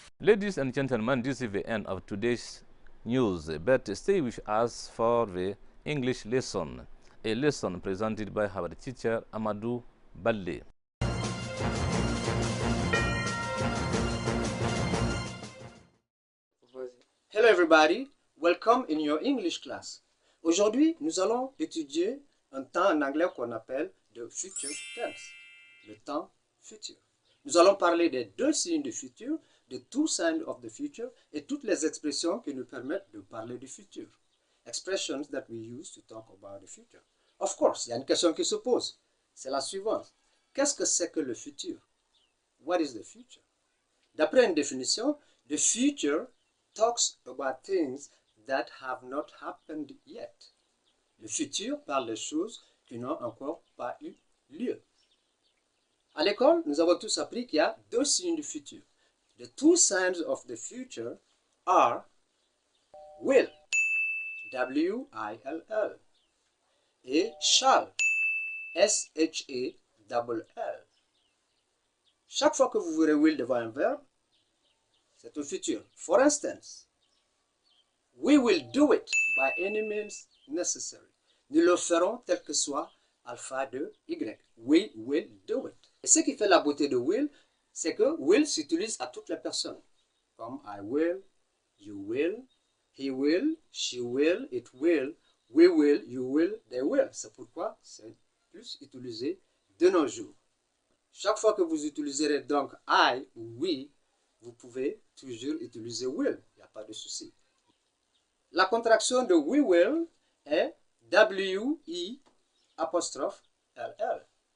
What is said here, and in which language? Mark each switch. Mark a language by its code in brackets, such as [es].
[en] Ladies and gentlemen, this is the end of today's news, but stay with us for the English lesson, a lesson presented by our teacher Amadou Balde. Hello everybody, welcome in your English class. [fr] Aujourd'hui, nous allons étudier un temps en anglais qu'on appelle [en] the future tense, [fr] le temps futur. Nous allons parler des deux signes du futur, [en] the two signs of the future, [fr] et toutes les expressions qui nous permettent de parler du futur. [en] Expressions that we use to talk about the future. Of course, [fr] il y a une question qui se pose. C'est la suivante. Qu'est-ce que c'est que le futur? [en] What is the future? [fr] D'après une définition, [en] the future talks about things that have not happened yet. [fr] Le futur parle des choses qui n'ont encore pas eu lieu. À l'école, nous avons tous appris qu'il y a deux signes du futur. [en] The two signs of the future are will, W-I-L-L, et shall, S-H-A-L-L. [fr] Chaque fois que vous verrez will devant un verbe, c'est au futur. [en] For instance, we will do it by any means necessary. [fr] Nous le ferons tel que soit alpha de Y. [en] We will do it. [fr] Et ce qui fait la beauté de will, c'est que will s'utilise à toutes les personnes. [en] Comme I will, you will, he will, she will, it will, we will, you will, they will. [fr] C'est pourquoi c'est plus utilisé de nos jours. Chaque fois que vous utiliserez donc I ou we, vous pouvez toujours utiliser will. Il n'y a pas de souci. La contraction de we will est W-E apostrophe L-L.